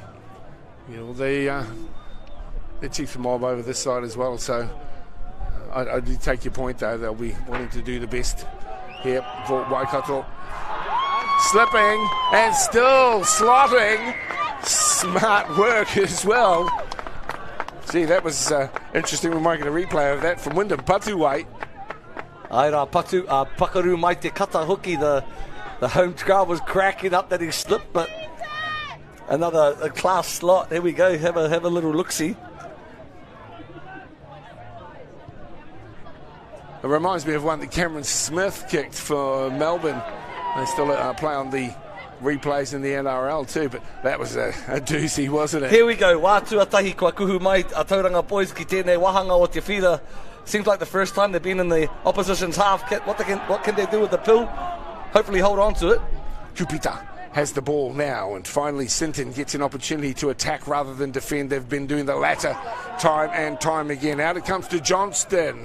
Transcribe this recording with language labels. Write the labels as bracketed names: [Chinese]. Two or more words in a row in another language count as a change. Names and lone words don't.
[English] Yeah, well, the Chiefs mob over this side as well, so I do take your point though. They'll be wanting to do the best here for Waikato. Slipping and still slotting. Smart work as well. Gee, that was interesting. We might get a replay of that from Wyndham Patuwai. [Māori] Aira Patu, Pakaru mai te kata hoki. [English] The home crowd was cracking up that he slipped, but another class slot. Here we go. Have a little look-see. It reminds me of one that Cameron Smith kicked for Melbourne. They still play on the replays in the NRL too, but that was a doozy, wasn't it? Here we go. [Māori] Wā tuatahi kua kuhu mai a Tauranga Boys ki tēnei wahanga o te whira. [English] Seems like the first time they've been in the opposition's half kit. What can they do with the pill? Hopefully hold on to it. Kupita has the ball now, and finally Sinton gets an opportunity to attack rather than defend. They've been doing the latter time and time again. Out it comes to Johnston.